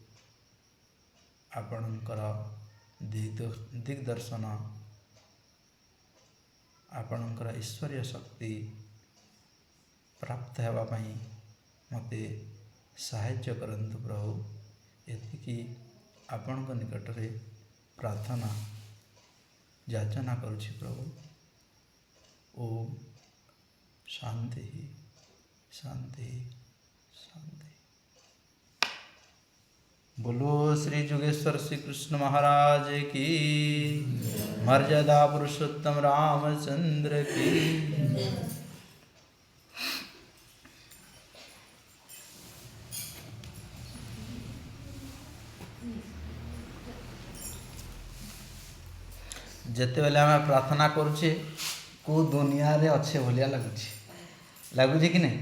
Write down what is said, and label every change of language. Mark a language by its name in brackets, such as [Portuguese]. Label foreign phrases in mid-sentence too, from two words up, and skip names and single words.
[Odia] ଆପଣଙ୍କର ଦିଗ୍ଦର୍ଶନ, ଆପଣଙ୍କର ଈଶ୍ୱରୀୟ ଶକ୍ତି ପ୍ରାପ୍ତ ହେବା ପାଇଁ ମୋତେ ସାହାଯ୍ୟ କରନ୍ତୁ ପ୍ରଭୁ। ଏତିକି ଆପଣଙ୍କ ନିକଟରେ ପ୍ରାର୍ଥନା ଯାଚନା କରୁଛି ପ୍ରଭୁ। ଓମ୍ ଶାନ୍ତି ଶାନ୍ତି ଶାନ୍ତି। [Hindi] बोलो श्री जुगेश्वर श्री कृष्ण महाराज की, मर्यादा पुरुषोत्तम रामचंद्र की। [Odia] ଯେତେବେଳେ ଆମେ ପ୍ରାର୍ଥନା କରୁଛେ କେଉଁ ଦୁନିଆରେ ଅଛେ ଭଳିଆ ଲାଗୁଛି କି ନାହିଁ?